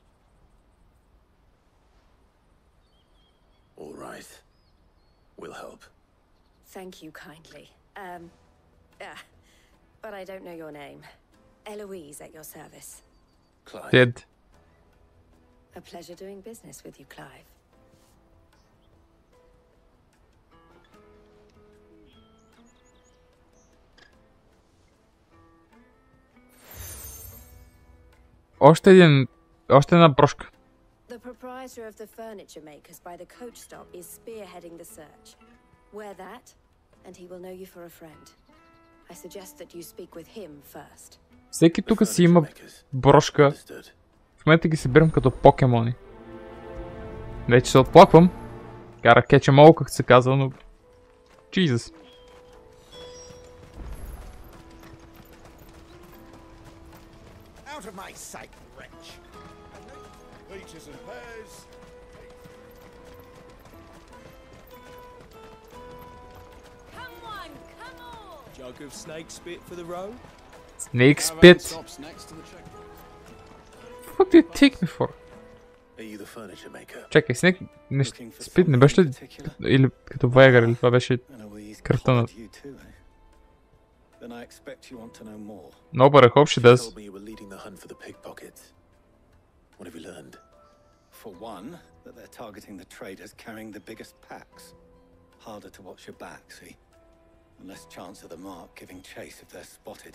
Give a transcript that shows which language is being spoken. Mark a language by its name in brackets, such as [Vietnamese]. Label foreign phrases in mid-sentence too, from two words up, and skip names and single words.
[English] All right. We'll help. Thank you kindly. But I don't know your name. Eloise at your service. Clive. Dead. A pleasure doing business with you, Clive. [Bulgarian] Още една брошка. [English] The proprietor of the furniture makers by the coach stop is spearheading the search. Wear that, and he will know you for a friend. I suggest that you speak with him first. [Bulgarian] Всеки тук си има брошка. В момента ги събирам като покемони. Не, че се отплаквам. [English] Gotta catch 'em all, [Bulgarian] както се казва, но... [English] Jesus. Out of my sight, wretch. Peaches and pears. Come on, come on. Jug of snake spit for the road. Snake spit. What do you take me for? Are you the furniture maker? [Bulgarian] Чакай, [English] snake spit [Bulgarian] не беше ли или като Вайгър, или това беше картонът? [English] Then I expect you want to know more. No, but I hope she does. You told me you were leading the hunt for the pickpockets. What have you learned? For one, that they're targeting the traders carrying the biggest packs. Harder to watch your back, see? And less chance of the mark giving chase if they're spotted.